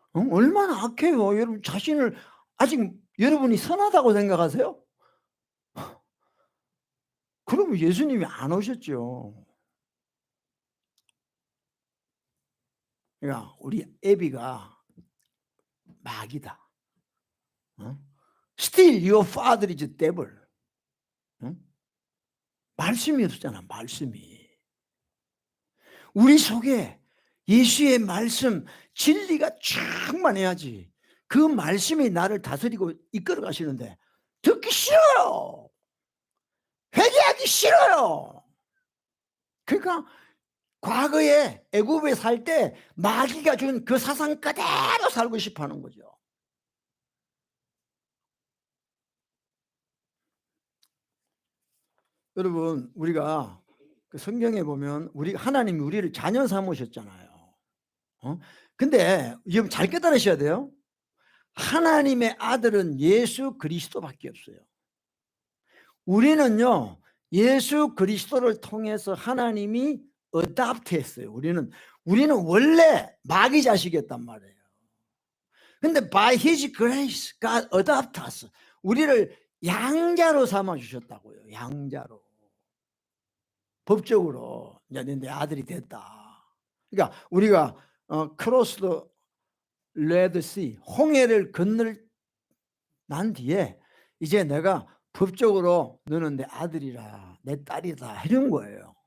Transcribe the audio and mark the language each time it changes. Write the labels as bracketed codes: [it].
[ko] 얼마나 악해요. 여러분 자신을 아직 여러분이 선하다고 생각하세요? 그러면 예수님이 안 오셨죠. 그러니까 우리 애비가 마귀다. [en] Still your father is devil. [ko] 말씀이 없잖아, 말씀이. 우리 속에 예수의 말씀, 진리가 충만해야지. 그 말씀이 나를 다스리고 이끌어 가시는데 듣기 싫어요. 회개하기 싫어요. 그러니까 과거에 애굽에 살 때 마귀가 준 그 사상 그대로 살고 싶어 하는 거죠. 여러분 우리가 그 성경에 보면 하나님이 우리를 자녀 삼으셨잖아요. 근데 여러분 잘 깨달으셔야 돼요. 하나님의 아들은 예수 그리스도밖에 없어요. 우리는요 예수 그리스도를 통해서 하나님이 어답트했어요. 우리는 원래 마귀 자식이었단 말이에요. [en] 근데 by his grace God adopt us. [ko] 우리를 양자로 삼아 주셨다고요. 양자로. 법적으로 이제 내 아들이 됐다. 그러니까 우리가 크로스 더 레드 씨 홍해를 건널 난 뒤에 이제 내가 법적으로 너는 내 아들이라 내 딸이다 이런 거예요.